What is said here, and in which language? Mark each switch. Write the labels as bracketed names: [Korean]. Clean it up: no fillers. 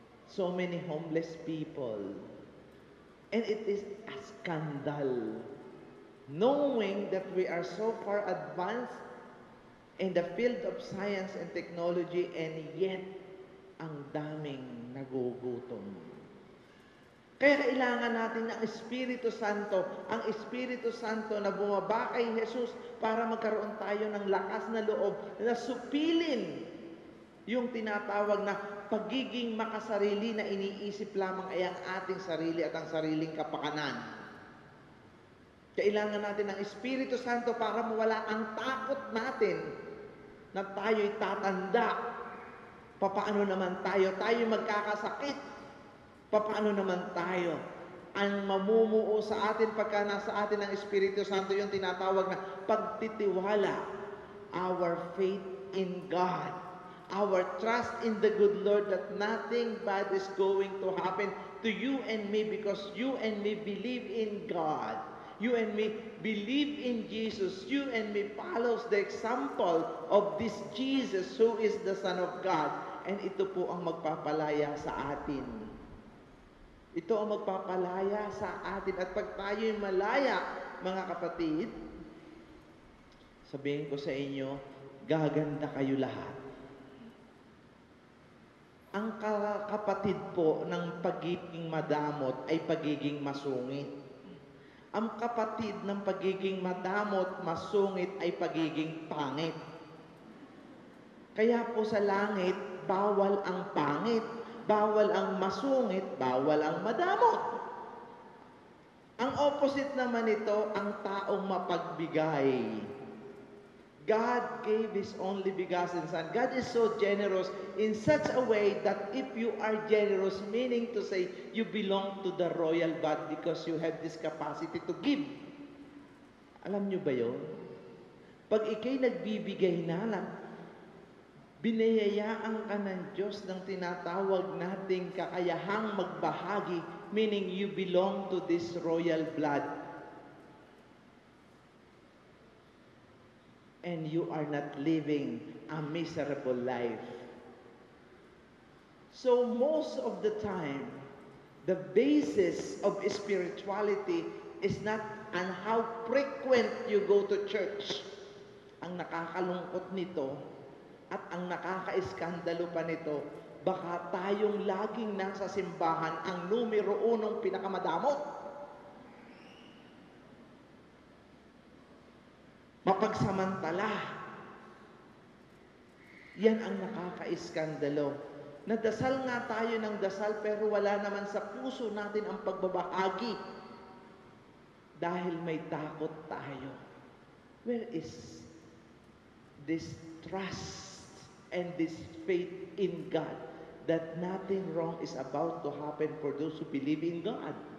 [English] So many homeless people. And it is a scandal. Knowing that we are so far advanced in the field of science and technology, and yet, [Filipino] ang daming nagugutom. Kaya kailangan natin ng Espiritu Santo, ang Espiritu Santo na bumaba kay Jesus para magkaroon tayo ng lakas na loob na supilin yung tinatawag na pagiging makasarili na iniisip lamang ay ang ating sarili at ang sariling kapakanan. Kailangan natin ng Espiritu Santo para mawala ang takot natin na tayo'y tatanda. Papaano naman tayo? Tayo magkakasakit. Papaano naman tayo? Ang mamumuo sa atin pagka nasa atin ang Espiritu Santo, yung tinatawag na pagtitiwala. [English] Our faith in God. Our trust in the good Lord that nothing bad is going to happen to you and me because you and me believe in God. You and me believe in Jesus. You and me follows the example of this Jesus who is the Son of God. [Filipino] And ito po ang magpapalaya sa atin. Ito ang magpapalaya sa atin. At pag tayo'y malaya, mga kapatid, sabihin ko sa inyo, gaganda kayo lahat. Ang kapatid po ng pagiging madamot ay pagiging masungit. Ang kapatid ng pagiging madamot, masungit ay pagiging pangit. Kaya po sa langit, bawal ang pangit, bawal ang masungit, bawal ang madamot. Ang opposite naman ito, ang taong mapagbigay. [English] God gave His only begotten Son. God is so generous in such a way that if you are generous, meaning to say you belong to the royal blood because you have this capacity to give. [Filipino] Alam nyo ba yun? Pag ikay nagbibigay na, binayayaan ka ng Diyos ng tinatawag nating kakayahang magbahagi, [English] meaning you belong to this royal blood. And you are not living a miserable life. So most of the time, the basis of spirituality is not on how frequent you go to church. [Filipino] Ang nakakalungkot nito at ang nakaka-iskandalo pa nito, baka tayong laging nasa simbahan ang numero unong pinakamadamot. Mapagsamantala. Yan ang nakaka-iskandalo. Nadasal nga tayo ng dasal pero wala naman sa puso natin ang pagbabahagi dahil may takot tayo. [English] Where is this trust and this faith in God that nothing wrong is about to happen for those who believe in God?